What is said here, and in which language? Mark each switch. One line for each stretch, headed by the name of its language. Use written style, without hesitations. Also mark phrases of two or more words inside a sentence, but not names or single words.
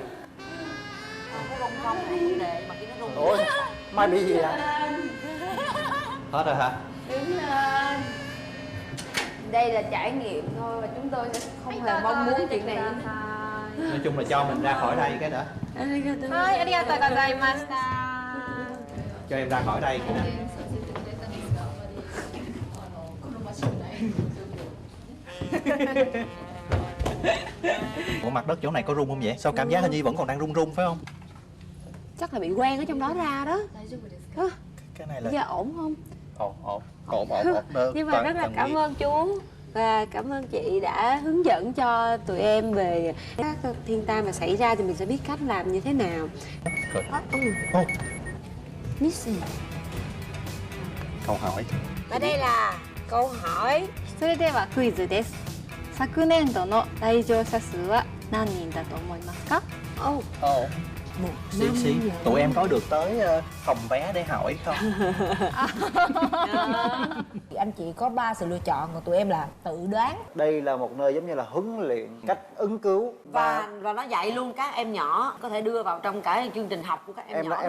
Vietnamese: Nó rung không hay vấn đề mà khi nó rung. Ôi, Mai bị gì vậy? Hết rồi hả? Đứng lên. Đây là trải nghiệm thôi và chúng tôi sẽ không hề mong muốn chuyện này. Nói chung là cho mình ra khỏi đây cái đã.
Japanese: はい、ありがとうございました。
Vietnamese: Cho em ra khỏi đây. Ủa mặt đất chỗ này có rung không vậy? Sao cảm giác hình như vẫn còn đang rung rung phải không? Chắc là bị quen ở trong đó ra đó. Cái này là Giờ ổn không? ổn. Nhưng mà rất là cảm ơn chú và cảm ơn chị đã hướng dẫn cho tụi em về các thiên tai mà xảy ra thì mình sẽ biết cách làm như thế nào. Missy. Câu hỏi. Và đây là câu hỏi.
Japanese: それではクイズです。昨年度の来場者数は何人だと思いますか？
Vietnamese: Xí. Tụi em có được tới phòng vé để hỏi không? anh chị có 3 sự lựa chọn, còn tụi em là tự đoán. Đây là một nơi giống như là huấn luyện cách ứng cứu và nó dạy luôn các em nhỏ có thể đưa vào trong cả chương trình học của các em nhỏ.